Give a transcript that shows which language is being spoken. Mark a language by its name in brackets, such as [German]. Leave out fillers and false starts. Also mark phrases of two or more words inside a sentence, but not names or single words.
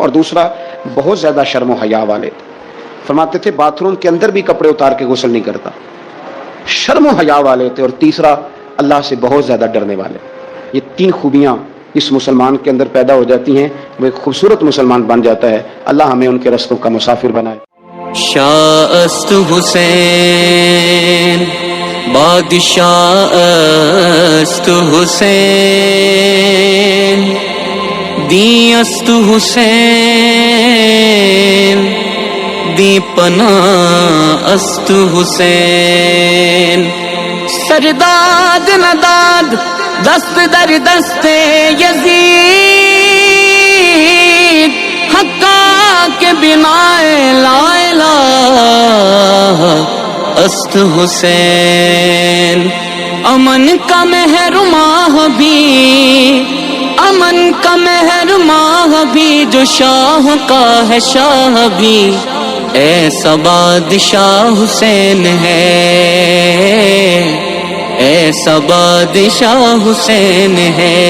[Urdu] اور دوسرا بہت زیادہ شرم و حیا والے تھے، فرماتے تھے باتھ روم کے اندر بھی کپڑے اتار کے غسل نہیں کرتا، شرم و حیا والے تھے۔ اور تیسرا اللہ سے بہت زیادہ ڈرنے والے۔ یہ 3 خوبیاں اس مسلمان کے اندر پیدا ہو جاتی ہیں، وہ ایک خوبصورت مسلمان بن جاتا ہے۔ اللہ ہمیں ان کے رستوں کا مسافر بنائے۔ [Persian] شاہ است حسین بادشاہ است حسین، دی است حسین، دی پناہ است حسین، سرداد نداد دست در دست [Urdu] یزید، [Persian] حقا کے بنا لا الہ است حسین، [Urdu] امن کا محرماں بھی، امن کا محرماں بھی جو شاہ کا ہے شاہ بھی، ایسا بادشاہ حسین ہے، ایسا بادشاہ حسین ہے۔